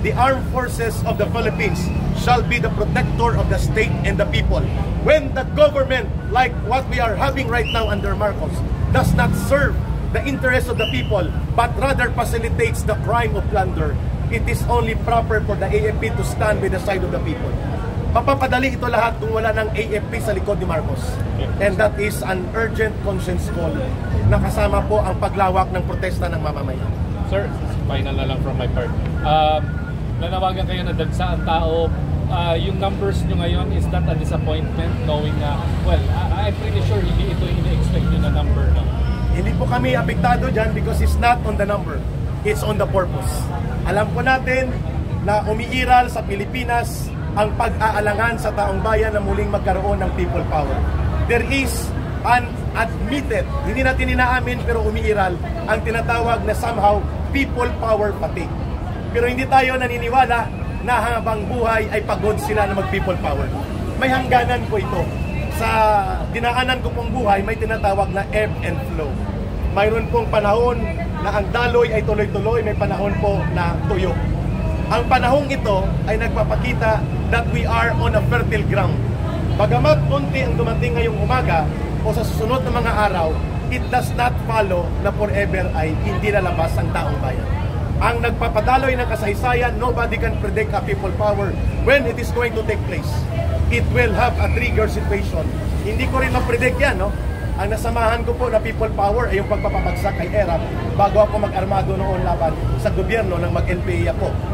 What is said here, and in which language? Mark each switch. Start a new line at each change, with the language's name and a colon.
English: The armed forces of the Philippines shall be the protector of the state and the people. When the government, like what we are having right now under Marcos, does not serve the interests of the people, but rather facilitates the crime of plunder, it is only proper for the AFP to stand by the side of the people.
Filipino: Mapapadali ito lahat kung wala ng AFP sa likod ni Marcos.
English: And that is an urgent conscience call
Filipino: na kasama po ang paglawak ng protesta ng mamamayan.
English: Sir, final na lang from my part.
Filipino: Nanawagan kayo na dagsa ang tao.
English: Yung numbers nyo ngayon, is that a disappointment knowing well, I'm pretty sure
Filipino: hindi ito ini-expect nyo na
English: number.
Filipino: No? Hindi po kami apektado dyan
English: because it's not on the number. It's on the purpose.
Filipino: Alam po natin na umiiral sa Pilipinas ang pag-aalangan sa taong bayan na muling magkaroon ng people power.
English: There is an admitted,
Filipino: hindi natin inaamin pero umiiral, ang tinatawag na somehow people power fatigue. Pero hindi tayo naniniwala na habang buhay ay pagod sila na mag-people power. May hangganan po ito. Sa dinaanan ko pong buhay, may tinatawag na ebb and flow. Mayroon pong panahon na ang daloy ay tuloy-tuloy, may panahon po na tuyo. Ang panahong ito ay nagpapakita
English: that we are on a fertile ground.
Filipino: Bagamat konti ang dumating ngayong umaga o sa susunod na mga araw,
English: it does not follow
Filipino: na forever ay hindi lalabas ang taong bayan. Ang nagpapadaloy ng kasaysayan,
English: nobody can predict a people power when it is going to take place. It will have a trigger situation.
Filipino: Hindi ko rin ma-predict yan, no? Ang nasamahan ko po na people power ay yung pagpapabagsak kay ERAP bago ako mag-armado noon laban sa gobyerno ng mag-NPA ako.